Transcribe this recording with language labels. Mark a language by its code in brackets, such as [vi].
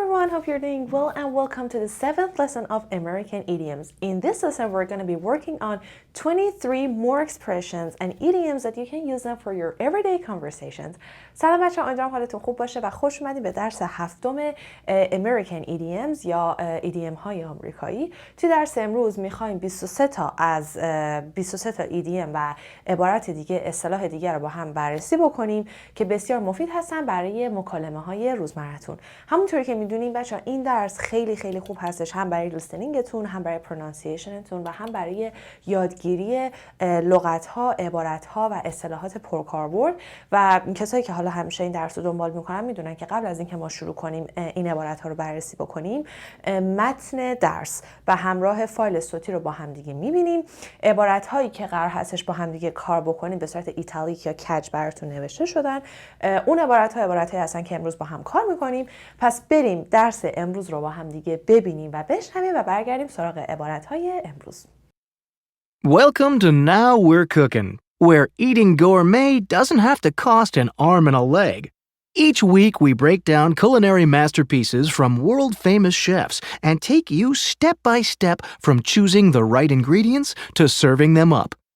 [en] hope you're doing well and welcome to the 7th lesson of American idioms. In this lesson, we're going to be working on 23 more expressions and idioms that you can use them for your everyday conversations. [fa] سلام بچه‌ها، امیدوارم حالتون خوب باشه و خوش اومدید به درس هفتم American idioms یا ایدیم های آمریکایی. توی درس امروز می‌خوایم 23 تا از 23 تا ایدیم و عبارات دیگه، اصطلاح دیگه رو با هم بررسی بکنیم که بسیار مفید هستن برای مکالمه‌های روزمره‌تون. همونطوری که می‌دونین بچه‌ها این درس خیلی خوب هستش، هم برای لیسنینگتون، هم برای پرونانسیشنتون و هم برای یادگیری لغت‌ها، عبارات‌ها و اصطلاحات پرکاربرد. و کسایی که حالا همیشه این درس رو دنبال میکنن میدونن که قبل از اینکه ما شروع کنیم این عبارات ها رو بررسی بکنیم، متن درس و همراه فایل صوتی رو با هم دیگه میبینیم. عبارات هایی که قرار هستش با هم دیگه کار بکنیم به صورت ایتالیک یا کج براتون نوشته شدن. اون عبارات هایی هستن که امروز با هم کار میکنیم. پس بریم درس امروز رو با هم دیگه ببینیم و بشنویم و برگردیم سراغ عبارات های امروز. [en] Welcome to Now We're Cooking, where eating gourmet doesn't have to cost an arm and a leg. Each week we break down culinary masterpieces from world-famous chefs and take you step by step from choosing the right ingredients to serving them up.